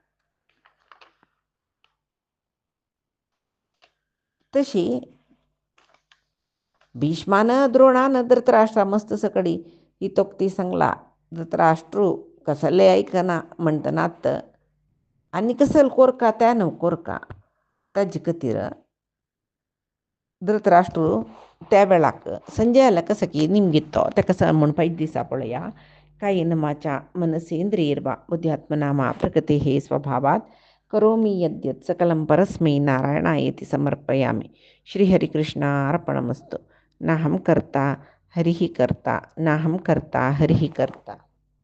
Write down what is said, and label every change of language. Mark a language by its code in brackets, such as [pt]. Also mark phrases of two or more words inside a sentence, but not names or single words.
[kok] तशी भीष्मान द्रोणान धृतराष्ट्रा मस्त सकडी ही तोक्ती सांगला धृतराष्ट्र कसले ऐकना म्हणटनात आनी कसल कोरका त्या न्हू कोरका ताजे खातीर धृतराष्ट्र त्या वेळाक संजयाला कसं की निमगितो ताका म्हूण पयलीं दिसा पळया [sa] कायेन वाचा मनसेंद्रियर्वा बुद्ध्यात्मना प्रकृतेः स्वभावात् करोमि यद्यत् सकलं परस्मै नारायणायेति समर्पयामि. श्रीहरिकृष्णार्पणमस्तु. नाहं कर्ता हरिः कर्ता नाहं कर्ता हरिः कर्ता.